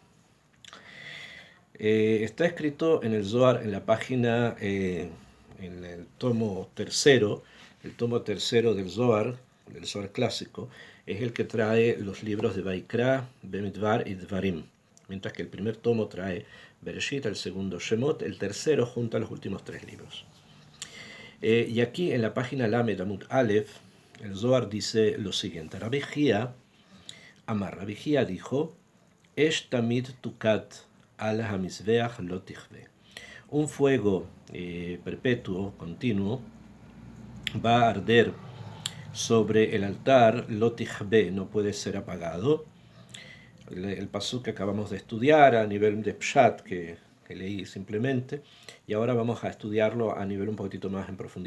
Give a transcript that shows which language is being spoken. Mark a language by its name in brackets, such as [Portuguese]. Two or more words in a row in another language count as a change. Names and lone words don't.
[Spanish] Está escrito en el Zohar, en la página, en el tomo tercero del Zohar clásico, es el que trae los libros de Vaikra, Bemidbar y Dvarim, mientras que el primer tomo trae Bereshit, el segundo Shemot, el tercero junta los últimos tres libros. Y aquí en la página [Hebrew] למד עמוד אלף, [Spanish] el Zohar dice lo siguiente: Rabbi Jía Amar, Rabbi Jía dijo, [Hebrew] אש תמיד תוקד על המזבח לא תכבה. [Spanish] Un fuego perpetuo, continuo, va a arder sobre el altar, [Hebrew] לא תכבה, [Spanish] no puede ser apagado. El pasuk que acabamos de estudiar a nivel de Pshat, que leí simplemente, y ahora vamos a estudiarlo a nivel un poquitito más en profundidad.